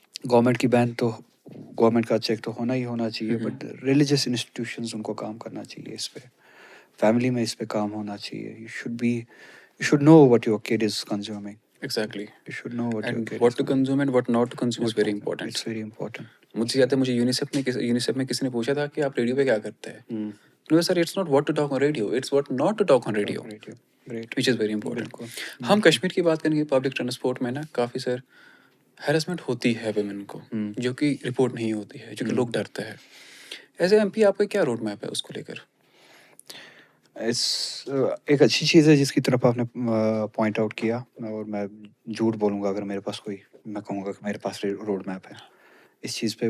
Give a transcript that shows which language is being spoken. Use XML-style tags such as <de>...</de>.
<ur>Government کی بین تو government کا چیک تو ہونا ہی ہونا چاہیے, بٹ ریلیجیس انسٹیٹیوشنز ان کو کام کرنا چاہیے اس پہ, فیملی میں اس پہ کام ہونا چاہیے.</ur> <en>You should know what your kid is consuming. Exactly. You should know what your And kid what is to consume and what not to consume is very important. It's very important.</en> <ur>مجھے یاد ہے مجھے UNICEF میں کسی نے پوچھا تھا کہ آپ ریڈیو پہ کیا کرتے ہیں.</ur> <en>No sir, it's not what to talk on radio, it's what not to talk on radio. Great. Which is very important.</en> <ur>ہم کشمیر کی بات کریں گے, پبلک ٹرانسپورٹ میں نا کافی سر ہیرسمنٹ ہوتی ہے ویمن کو, جو کہ رپورٹ نہیں ہوتی ہے, جو کہ لوگ ڈرتے ہیں. ایز اے ایم پی آپ کا کیا روڈ میپ ہے اس کو لے کر؟ ایک اچھی چیز ہے جس کی طرف آپ نے پوائنٹ آؤٹ کیا, اور میں جھوٹ بولوں گا اگر میرے پاس کوئی, میں کہوں گا کہ میرے پاس روڈ میپ ہے اس چیز پہ.</ur>